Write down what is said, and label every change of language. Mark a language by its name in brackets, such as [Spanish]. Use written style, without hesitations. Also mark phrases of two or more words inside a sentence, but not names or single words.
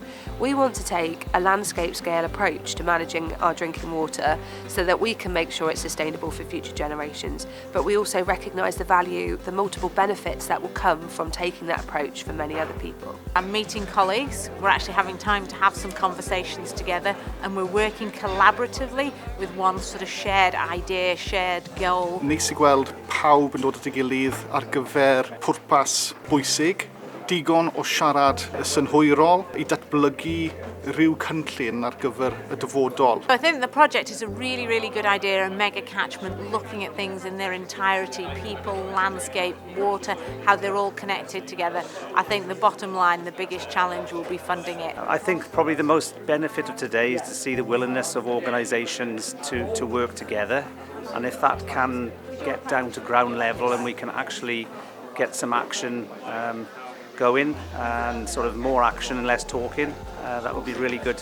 [English] We want to take a landscape scale approach to managing our drinking water so that we can make sure it's sustainable for future generations, but we also recognise the value, the multiple benefits that will come from taking that approach for many other people. I'm meeting colleagues, we're actually having time to have some conversations together, and we're working collaboratively with one sort of shared idea, shared goal. [Welsh] Neis I gweld pawb yn dod at ei gilydd ar gyfer pwrpas bwysig, digon o siarad synhwyrol i datblygu rhyw cynllun ar gyfer y dyfodol. [English] I think the project is a really good idea, a mega catchment, looking at things in their entirety, people, landscape, water, how they're all connected together. I think the bottom line, the biggest challenge will be funding it. I think probably the most benefit of today is to see the willingness of organisations to work together, and if that can get down to ground level and we can actually get some action going and sort of more action and less talking, that would be really good.